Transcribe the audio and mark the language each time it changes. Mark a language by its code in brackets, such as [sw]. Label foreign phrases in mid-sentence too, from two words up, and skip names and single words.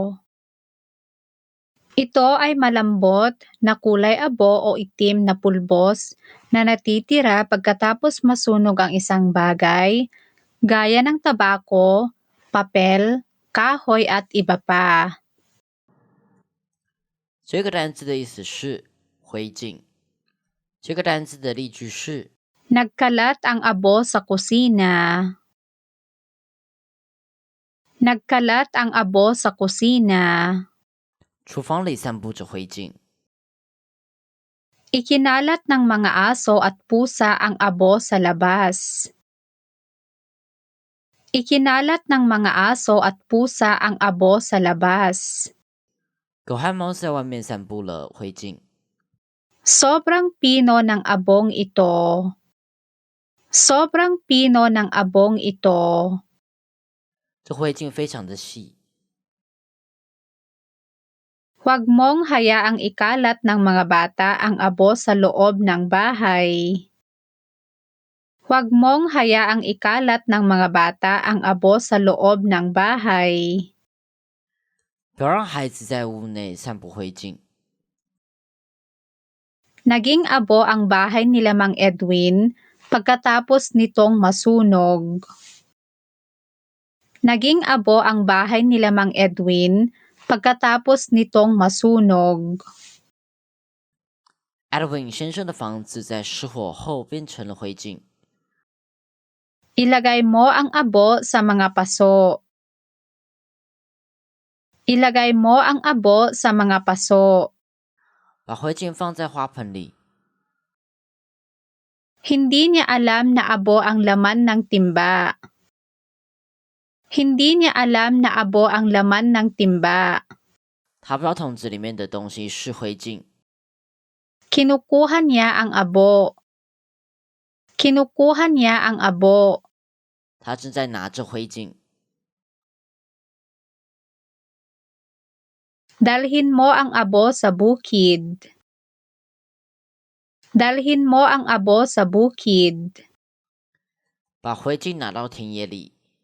[tl] Ito ay malambot na kulay abo o itim na pulbos na natitira pagkatapos masunog ang isang bagay, gaya ng tabako, papel, kahoy at iba pa. [zh] 这个单词的意思是灰烬。这个单词的例句是 [tl] Nagkalat ang abo sa kusina. Nagkalat ang abo sa kusina. [zh] 厨房里散布着灰烬。 [tl] Ikinalat ng mga aso at pusa ang abo sa labas. Ikinalat ng mga aso at pusa ang abo sa labas. [zh] 狗和猫在外面散布了灰烬。 [tl] Sobrang pino ng abong ito. Sobrang pino ng abong ito. [zh] 这灰烬非常的细。 [tl] Huwag mong hayaang ikalat ng mga bata ang abo sa loob ng bahay. Huwag mong hayaang ikalat ng mga bata ang abo sa loob ng bahay. [zh] 不要让孩子在屋内散布灰烬。 [tl] Naging abo ang bahay nila Mang Edwin pagkatapos nitong masunog. Naging abo ang bahay nila Mang Edwin pagkatapos nitong masunog. [zh] Edwin 先生的房子在失火后变成了灰烬。 [tl] Ilagay mo ang abo sa mga paso. Ilagay mo ang abo sa mga paso. [zh] 把灰烬放在花盆里。 [tl] Hindi niya alam na abo ang laman ng timba. Hindi niya alam na abo ang laman ng timba. [zh] 他不知道桶子里面的东西是灰烬。 [tl] Kinukuha niya ang abo. Kinukuha niya ang abo. [zh] 他正在拿着灰烬。 [tl] Dalhin mo ang abo sa bukid. Dalhin mo ang abo sa bukid. [zh] 把灰烬拿到田野里。